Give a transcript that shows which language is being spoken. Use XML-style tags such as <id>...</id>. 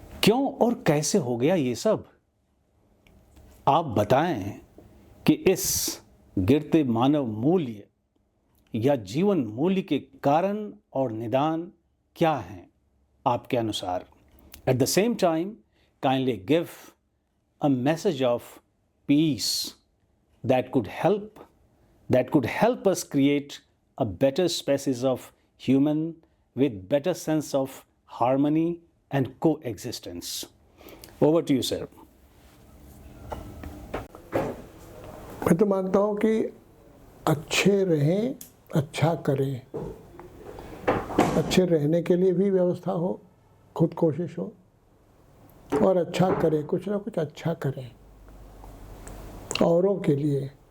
<hi>क्यों और कैसे हो गया ये सब? आप बताएं कि इस गिरते मानव मूल्य या जीवन मूल्य के कारण और निदान क्या हैं आपके अनुसार?</hi> <en>At the same time, kindly give a message of peace that could help us create a better species of human with better sense of harmony and coexistence. Over to you, sir.</en> <hi>मैं तो मानता हूँ कि अच्छे रहें, अच्छा करें। अच्छे रहने के लिए भी व्यवस्था हो, खुद कोशिश हो, और अच्छा करें, कुछ ना कुछ अच्छा करें औरों के लिए।</hi>